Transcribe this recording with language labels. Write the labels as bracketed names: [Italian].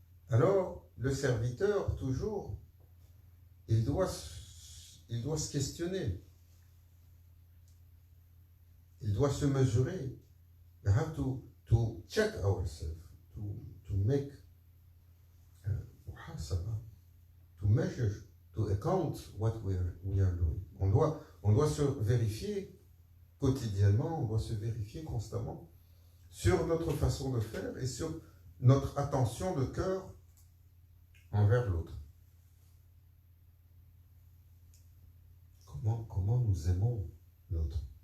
[French] Alors, le serviteur, toujours, il doit se questionner. Il doit se mesurer. [English] We have to check ourselves, to make to measure, to account what we are doing. [French] On doit se vérifier quotidiennement, on doit se vérifier constamment sur notre façon de faire et sur notre attention de cœur envers l'autre. Comment nous aimons l'autre?